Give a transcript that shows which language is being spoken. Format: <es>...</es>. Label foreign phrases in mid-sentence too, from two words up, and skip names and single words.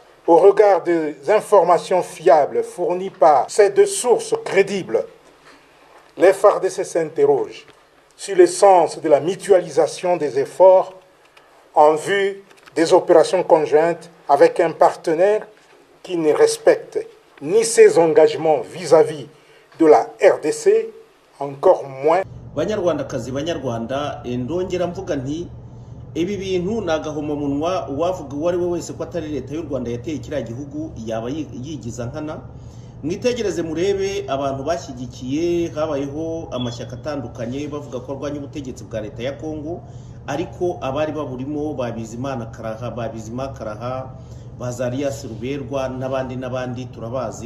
<fr>Au regard des informations fiables fournies par ces 2 sources crédibles, les FARDC s'interrogent sur le sens de la mutualisation des efforts en vue des opérations conjointes avec un partenaire qui ne respecte ni ses engagements vis-à-vis de la RDC, encore moins.</fr> <rw>Banyarwandakazi banyarwanda, ndongera mvuga nti ibi bintu nagahomamunwa uwavuga uwo ari we wese ko atari leta y'u Rwanda yateye kiriya gihugu yaba yigiza nkana. Mwitegereze murebe abantu bashyigikiye, habayeho amashyaka atandukanye bavuga ko arwanya ubutegetsi bwa leta ya Kongo, ariko abari baburimo Babizimana Karaha, Babizima Karaha, Bazarias Ruberwa n'abandi turabazi.</rw>